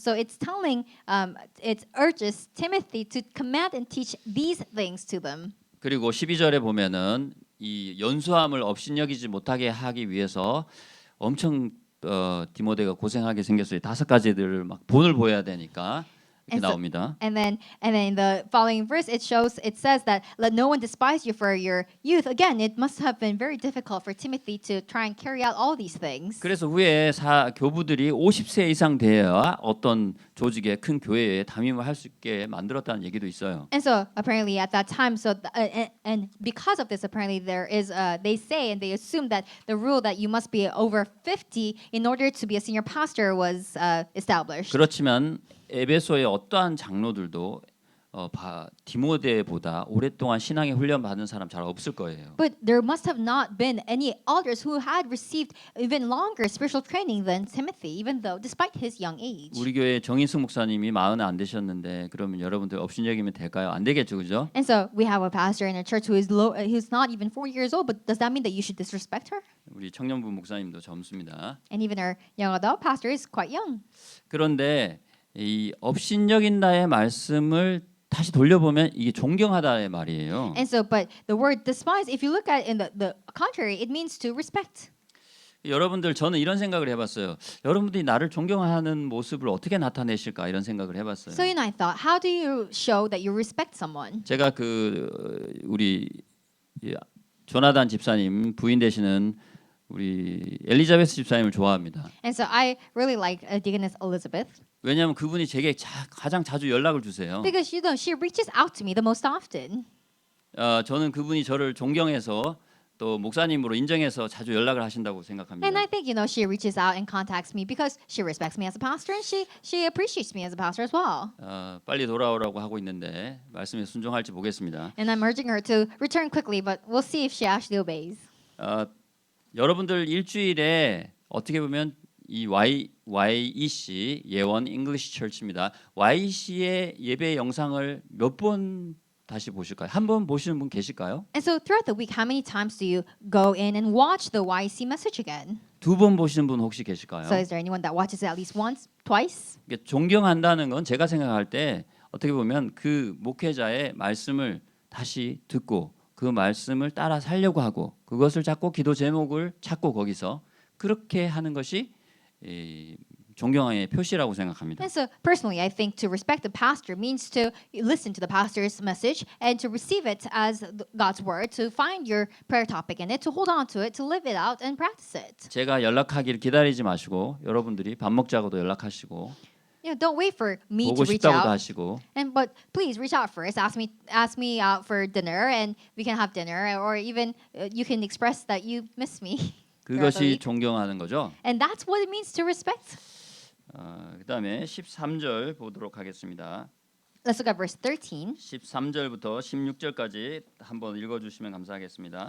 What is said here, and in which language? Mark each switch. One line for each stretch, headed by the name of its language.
English: So it's it urges Timothy to command and teach these things to them.
Korean: 그리고 12절에 보면은 이 연수함을 업신여기지 못하게 하기 위해서 엄청 디모데가 고생하게 생겼어요. 5가지들을 막 본을 보여야 되니까 이렇게 나옵니다.
English: And then in the following verse it says that let no one despise you for your youth. Again, it must have been very difficult for Timothy to try and carry out all these things.
Korean: 그래서 후에 교부들이 50세 이상 돼야 어떤 조직에 큰 교회에 담임을 할 수 있게 만들었다는 얘기도 있어요.
English: And so apparently at that time, and because of this, apparently there is they say and they assume that the rule that you must be over 50 in order to be a senior pastor was established.
Korean: 그렇지만 에베소의 어떠한 장로들도 디모데보다 오랫동안 신앙의 훈련 받은 사람 잘 없을 거예요.
English: But there must have not been any elders who had received even longer spiritual training than Timothy, even though despite his young age.
Korean: 우리 교회 정인숙 목사님이 40은 안 되셨는데 그러면 여러분들 업신여기면 될까요? 안 되겠죠, 그죠?
English: And so we have a pastor in our church who's not even 4 years old, but does that mean that you should disrespect her?
Korean: 우리 청년부 목사님도 젊습니다.
English: And even our young adult pastor is quite young.
Korean: 그런데 이 업신여긴다의 말씀을 다시 돌려보면 이게 존경하다의 말이에요.
English: And so, but the word despise, if you look at it in the contrary, it means to respect.
Korean: 여러분들 저는 이런 생각을 해봤어요. 여러분들이 나를 존경하는 모습을 어떻게 나타내실까 이런 생각을 해봤어요.
English: So I thought, how do you show that you respect someone?
Korean: 제가 우리 조나단 집사님 부인 되시는 우리 엘리자베스 집사님을 좋아합니다.
English: And so I really like Deaconess Elizabeth.
Korean: 왜냐하면 그분이 제게 가장 자주 연락을 주세요.
English: Because she reaches out to me the most often.
Korean: 저는 그분이 저를 존경해서 또 목사님으로 인정해서 자주 연락을 하신다고 생각합니다.
English: And I think she reaches out and contacts me because she respects me as a pastor and she appreciates me as a pastor as well.
Korean: 빨리 돌아오라고 하고 있는데 말씀에 순종할지 보겠습니다.
English: And I'm urging her to return quickly, but we'll see if she actually obeys.
Korean: 여러분들 일주일에 어떻게 보면 이 YEC 예원 English Church입니다. YEC의 예배 영상을 몇 번 다시 보실까요? 한 번 보시는 분 계실까요?
English: And so throughout the week, how many times do you go in and watch the YC message again?
Korean: 2번 보시는 분 혹시 계실까요?
English: So is there anyone that watches it at least once, twice?
Korean: 존경한다는 건 제가 생각할 때 어떻게 보면 그 목회자의 말씀을 다시 듣고 그 말씀을 따라 살려고 하고 그것을 찾고 기도 제목을 찾고 거기서 그렇게 하는 것이 존경의 표시라고 생각합니다.
English: And so personally, I think to respect the pastor means to listen to the pastor's message and to receive it as God's word, to find your prayer topic in it, to hold on to it, to live it out and practice it.
Korean: 제가 연락하기를 기다리지 마시고 여러분들이 밥 먹자고도 연락하시고
English: Don't wait for me
Korean: 보고
English: to reach
Korean: 싶다고도
English: out.
Korean: 하시고
English: But please reach out first. Ask me out for dinner, and we can have dinner, or even you can express that you miss me.
Korean: 그것이 존경하는 거죠.
English: And that's what it means to respect.
Korean: 그다음에 13절 보도록 하겠습니다.
English: Let's look at verse 13.
Korean: 13절부터 16절까지 한번 읽어주시면 감사하겠습니다.